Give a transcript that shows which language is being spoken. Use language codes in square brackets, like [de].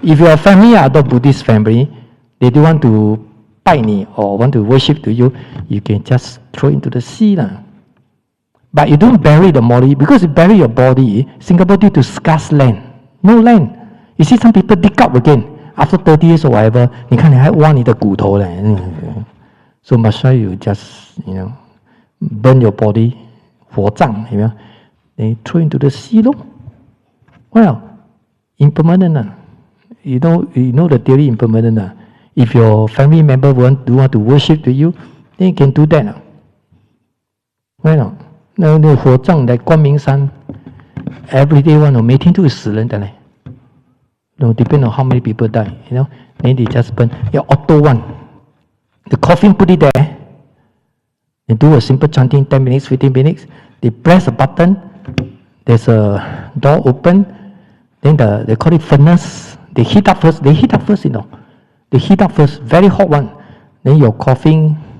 [en] If your family are the Buddhist family, they do want to buy me or want to worship to you, you can just throw into the sea. But you don't bury the body, because you bury your body, Singapore due to scarce land. No land. You see some people dig up again. After 30 years or whatever, [zh] 你看你还挖你的骨头嘞. [en] So must you just, burn your body, 火葬, They throw into the sea. Well, impermanent. You know the theory impermanent. If your family member want to worship to you, then you can do that. [zh] Well, 那火葬在光明山 [en] every day [zh] 每天都有死人的嘞。 [en] Depend on how many people die, then they just burn. Yeah, auto one. The coffin, put it there. They do a simple chanting, 10 minutes, 15 minutes. They press a button. There's a door open. Then they call it furnace. They heat up first. They heat up first, They heat up first, very hot one. Then your coffin.